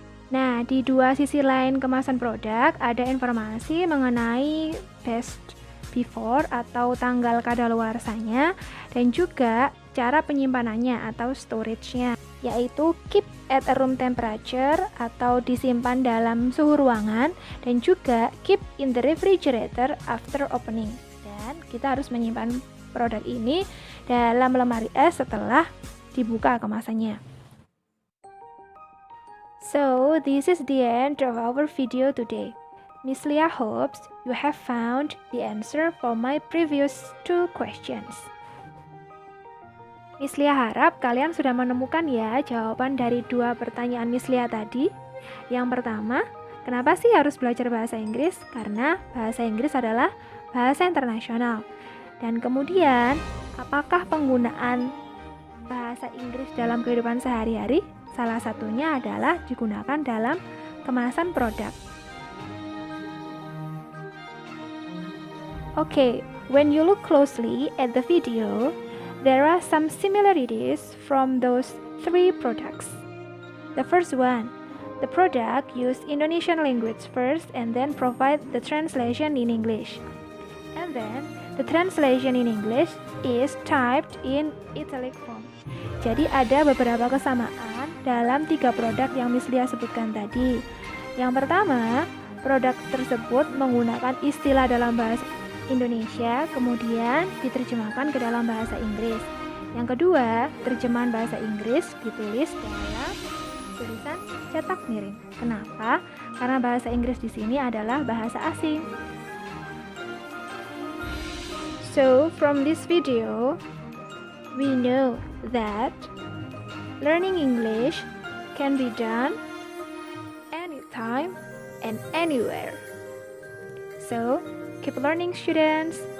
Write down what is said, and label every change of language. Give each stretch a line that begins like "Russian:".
Indonesian: Nah, di dua sisi lain kemasan produk ada informasi mengenai best before atau tanggal kadaluarsanya dan juga cara penyimpanannya atau storage-nya, yaitu
English: keep at a room temperature
Indonesian: atau disimpan dalam suhu ruangan dan juga
English: keep in the refrigerator after opening.
Indonesian: Dan kita harus menyimpan produk ini dalam lemari es setelah dibuka kemasannya.
English: So, this is the end of our video today. Miss Lia hopes you have found the answer for my previous 2 questions.
Indonesian: Miss Lia harap kalian sudah menemukan ya jawaban dari 2 pertanyaan Miss Lia tadi. Yang pertama, kenapa sih harus belajar bahasa Inggris? Karena bahasa Inggris adalah bahasa internasional. Dan kemudian, apakah penggunaan bahasa Inggris dalam kehidupan sehari-hari? Salah satunya adalah digunakan dalam kemasan produk.
English: Okay, when you look closely at the video, there are some similarities from those 3 products. The first one, the product used Indonesian language first and then provide the translation in English. And then, the translation in English is typed in italic form.
Indonesian: Jadi ada beberapa kesamaan dalam 3 produk yang Miss Lia sebutkan tadi. Yang pertama, produk tersebut menggunakan istilah dalam bahasa Indonesia, kemudian diterjemahkan ke dalam bahasa Inggris. Yang kedua, terjemahan bahasa Inggris ditulis dalam tulisan cetak miring. Kenapa? Karena bahasa Inggris di sini adalah bahasa asing.
English: So, from this video, we know that learning English can be done anytime and anywhere. So, keep learning, students.